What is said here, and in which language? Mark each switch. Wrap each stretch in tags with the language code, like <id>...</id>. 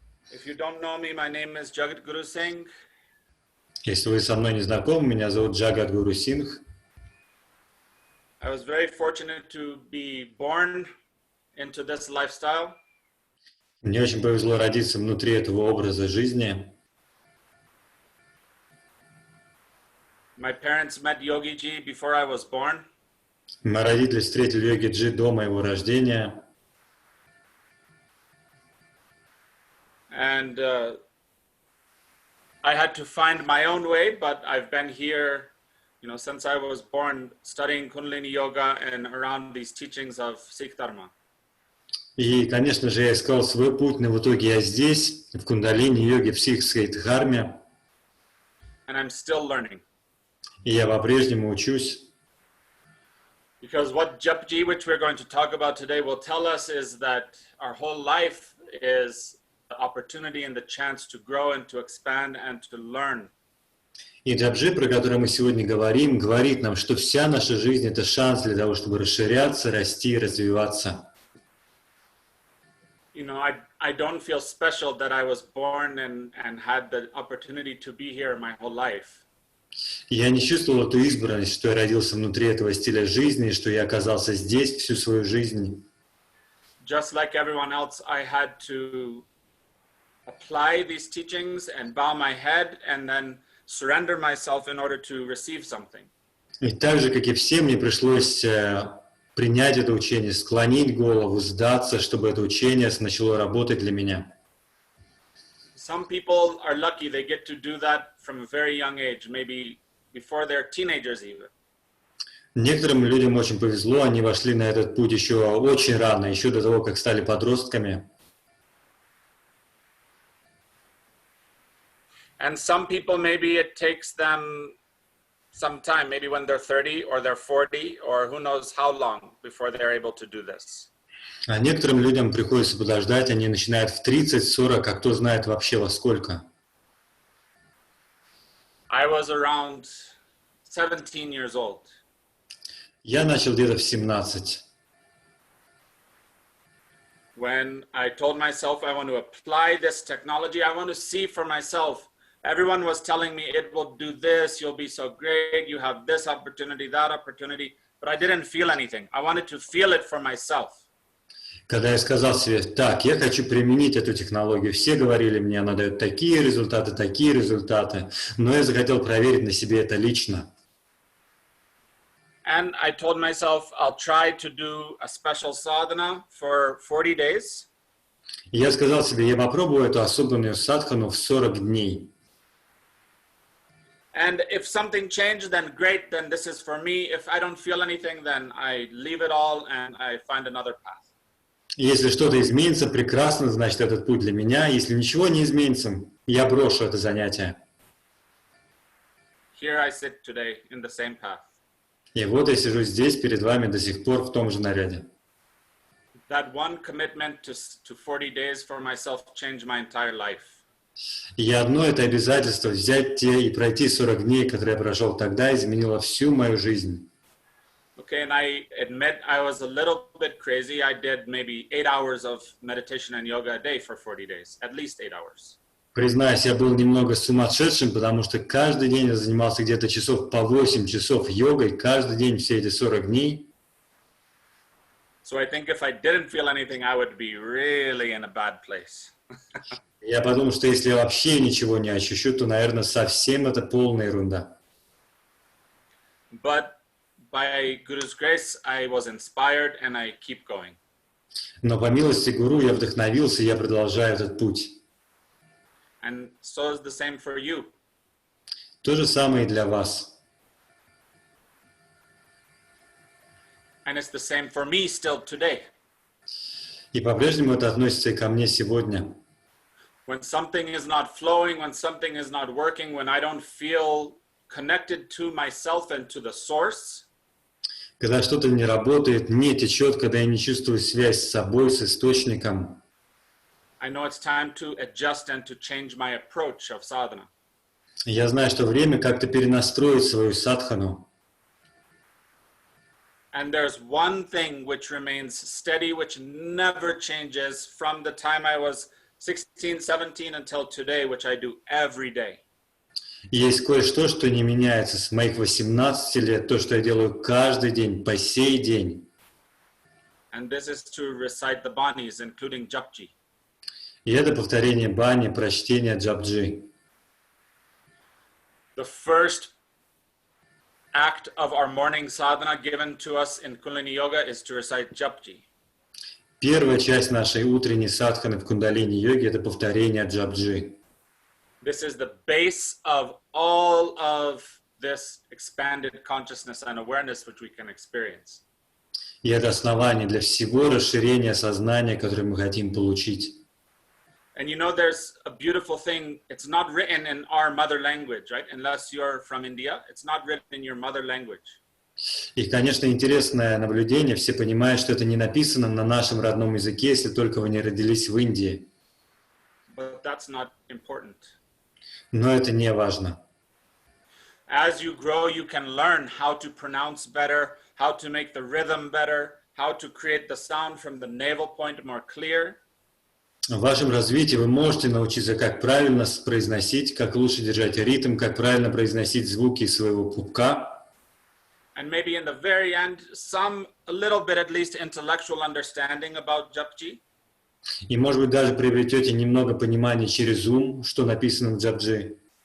<en>If you don't know me, my name is Jugat Guru Singh.</en> <ru>Если вы со мной не знакомы, меня зовут Jugat Guru Singh.</ru> <en>I was very fortunate to be born into this lifestyle.</en> <ru>Мне очень повезло родиться внутри этого образа жизни.</ru> <en>My parents met Yogi Ji before I was born.</en> <ru>Мои родители встретили Йоги Джи до моего рождения.</ru> <en>And I had to find my own way, but I've been here, since I was born, studying Kundalini Yoga and around these teachings of Sikh Dharma.</en> <ru>И, конечно же, я искал свой путь, но в итоге я здесь, в кундалини-йоге, в сикхской дхарме.</ru> <en>And I'm still learning.</en> <ru>И я по-прежнему учусь.</ru> <en>Because what Japji, which we're going to talk about today, will tell us is that our whole life is the opportunity and the chance to grow and to expand and to learn.</en> <ru>И Джапджи, про который мы сегодня говорим, говорит нам, что вся наша жизнь – это шанс для того, чтобы расширяться, расти и развиваться.</ru> <en>I don't feel special that I was born and had the opportunity to be here my whole life.</en> <ru>Я не чувствовал эту избранность, что я родился внутри этого стиля жизни, что я оказался здесь всю свою жизнь.</ru> <en>Just like everyone else, I had to apply these teachings and bow my head and then surrender myself in order to receive something.</en> <ru>И так же, как и все, мне пришлось принять это учение, склонить голову, сдаться, чтобы это учение начало работать для меня.</ru> <en>Some people are lucky, they get to do that from a very young age, maybe before they're teenagers even.</en> <ru>Некоторым людям очень повезло, они вошли на этот путь еще очень рано, еще до того, как стали подростками.</ru> <en>And some people, maybe it takes them some time, maybe when they're 30 or they're 40 or who knows how long before they're able to do this.</en> <ru>А некоторым людям приходится подождать, они начинают в 30-40, а кто знает вообще во сколько.</ru> <en>I was around 17 years old.</en> <ru>Я начал где-то в 17.</ru> <en>When I told myself I want to apply this technology, I want to see for myself. Everyone was telling me it will do this, you'll be so great, you have this opportunity, that opportunity. but I didn't feel anything. I wanted to feel it for myself.</en> <ru>Когда я сказал себе, так, я хочу применить эту технологию, все говорили мне, она дает такие результаты, но я захотел проверить на себе это лично.</ru> <en>And I told myself, I'll try to do a special sadhana for 40 days.</en> <ru>Я сказал себе, я попробую эту особенную садхану в 40 дней.</ru> <en>And if something changed, then great, then this is for me. If I don't feel anything, then I leave it all and I find another path.</en> <ru>Если что-то изменится, прекрасно, значит, этот путь для меня. Если ничего не изменится, я брошу это занятие.</ru> <en>Here I sit today in the same path.</en> <ru>И вот я сижу здесь перед вами до сих пор в том же наряде.</ru> <en>That one commitment to 40 days for myself changed my entire life.</en> <ru>И одно это обязательство взять те и пройти 40 дней, которые я прошел тогда, изменило всю мою жизнь.</ru> <en>Okay, and I admit I was a little bit crazy. I did maybe 8 hours of meditation and yoga a day for 40 days, at least 8 hours.</en> <ru>Признаюсь, я был немного сумасшедшим, потому что каждый день я занимался где-то часов по 8 часов йогой, каждый день все эти 40 дней.</ru> <en>So I think if I didn't feel anything, I would be really in a bad place.</en> <ru>Я подумал, что если я вообще ничего не ощущу, то, наверное, совсем это полная ерунда.</ru> <en>But by Guru's grace, I was inspired and I keep going.</en> <ru>Но по милости Гуру я вдохновился, и я продолжаю этот путь.</ru> <en>And so is the same for you.</en> <ru>То же самое и для вас.</ru> <en>And it's the same for me still today.</en> <ru>И по-прежнему это относится и ко мне сегодня.</ru> <en>When something is not flowing, when something is not working, when I don't feel connected to myself and to the source,</en> <ru>Когда что-то не работает, не течет, когда я не чувствую связь с собой, с источником,</ru> <en>I know it's time to adjust and to change my approach of sadhana.</en> <ru>я знаю, что время как-то перенастроить свою садхану.</ru> <en>And there's one thing which remains steady, which never changes from the time I was 16, 17 until today, which I do every day.</en> <ru>Есть кое-что, что не меняется с моих 18 лет, то, что я делаю каждый день, по сей день.</ru> <en>And this is to recite the banis, including Japji.</en> <ru>И это повторение бани, прочтение джапджи.</ru> <en>The first act of our morning sadhana given to us in Kundalini Yoga is to recite Japji.</en> <ru>Первая часть нашей утренней садханы в кундалини-йоге – это повторение джапджи.</ru> <en>This is the base of all of this expanded consciousness and awareness which we can experience.</en> <ru>И это основание для всего расширения сознания, которое мы хотим получить.</ru> <en>And you know, there's a beautiful thing. It's not written in our mother language, right? Unless you're from India, it's not written in your mother language.</en> <ru>И, конечно, интересное наблюдение. Все понимают, что это не написано на нашем родном языке, если только вы не родились в Индии.</ru> <en>But that's not important.</en> <ru>Но это не важно.</ru> <en>As you grow, you can learn how to pronounce better, how to make the rhythm better, how to create the sound from the navel point more clear.</en> <ru>В вашем развитии вы можете научиться, как правильно произносить, как лучше держать ритм, как правильно произносить звуки из своего пупка.</ru> <en>And maybe in the very end, a little bit at least intellectual understanding about Japji.</en> <ru>И, может быть, даже приобретете немного понимания через ум, что написано в джапджи.</ru>